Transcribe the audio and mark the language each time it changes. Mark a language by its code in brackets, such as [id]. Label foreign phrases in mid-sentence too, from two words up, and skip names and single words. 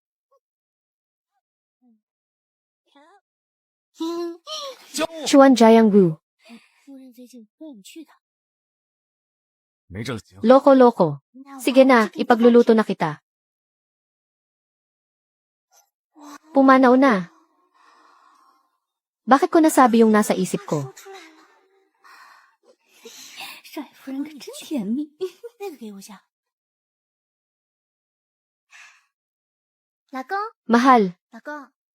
[tl] Chuan Jianggu. Loko-loko. Sige na, ipagluluto na kita. Pumanaw na. Bakit ko nasabi yung nasa isip ko? [zh] 少爷夫人可真甜蜜。那个给我下。老公， [tl] Mahal, [zh] 老公，